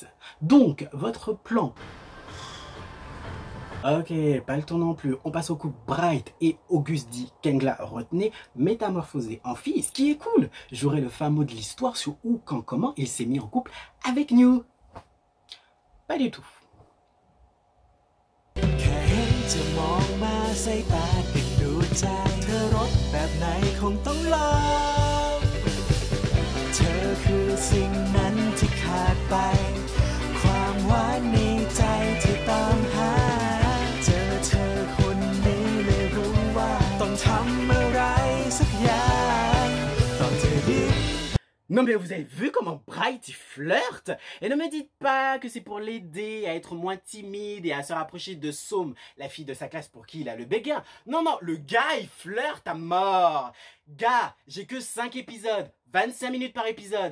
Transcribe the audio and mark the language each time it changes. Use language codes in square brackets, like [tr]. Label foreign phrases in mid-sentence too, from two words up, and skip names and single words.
[fr] Donc, votre plan. Ok, pas le temps non plus. On passe au couple Bright et Auguste dit Kengla, retenez, métamorphosé en fille, ce qui est cool. J'aurai le fameux de l'histoire sur où, quand, comment il s'est mis en couple avec New. Pas du tout. [th] จะมองมาใส่ตาดึงดูดใจเธอรสแบบไหนคงต้องลอง สิ่งนั้นที่ขาดไปความหวานในใจที่ตามหาเจอเธอคนนี้เลยรู้ว่าต้องทำอะไรสักอย่างตอนเธอยิ้ม [fr] Non mais vous avez vu comment Bright il flirte? Et ne me dites pas que c'est pour l'aider à être moins timide et à se rapprocher de Somme, la fille de sa classe pour qui il a le béguin. Non, non, le gars il flirte à mort. Gars, j'ai que 5 épisodes, 25 minutes par épisode.